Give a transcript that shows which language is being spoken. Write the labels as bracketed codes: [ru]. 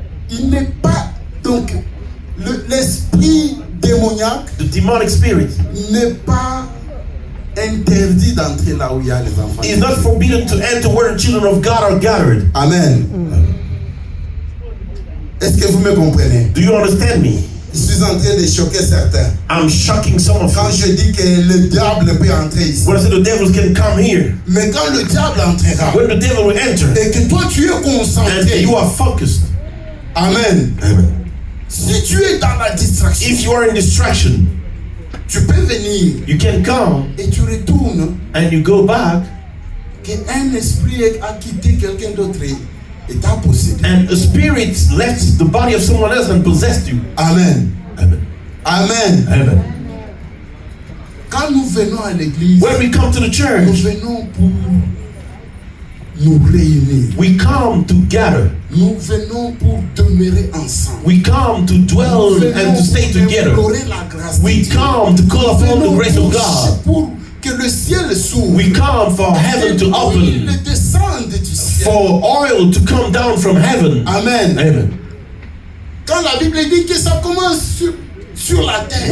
[fr] il n'est pas, donc, l'esprit démoniaque [en] the demonic spirit [fr] n'est pas interdit d'entrer là où il y a les enfants. [en] is not forbidden to enter where the children of God are gathered. Amen. [fr] Est-ce que vous me comprenez? [en] Do you understand me? [fr] Je suis en train de choquer certains. [en] I'm shocking some of [fr] Quand [en] you. [fr] je dis que le diable peut entrer ici. [en] When I say the devils can come here, [fr] Mais quand le diable entrera [en] when the devil will enter, [fr] et que toi tu es [en] and [fr] concentré. [en] you are focused, Amen. amen. [fr] Si tu es dans la distraction, [en] If you are in distraction, [fr] tu peux venir [en] you can come [fr] et tu retournes [en] and you go back, [fr] qu'un esprit a quitté quelqu'un d'autre et t'a possédé. [en] and a spirit left the body of someone else and possessed you. Amen. Amen. Amen. Amen. [fr] Quand nous venons à l'église, [en] When we come to the [fr] nous [en] church, [fr] venons pour nous réunir. [en] we come to gather. [fr] Nous venons pour demeurer ensemble. [en] We come to dwell [fr] Nous venons [en] and to stay [fr] pour [en] together. [fr] implorer la grâce [en] We [fr] de Dieu. [en] come to call [fr] Nous [en] upon the [fr] venons [en] grace of God. [fr] pour que le ciel s'ouvre. [en] We come for heaven to [fr] Il [en] open, [fr] descende du ciel. [en] for oil to come down from heaven. Amen. Amen. [fr] Quand la Bible dit que ça commence sur la terre,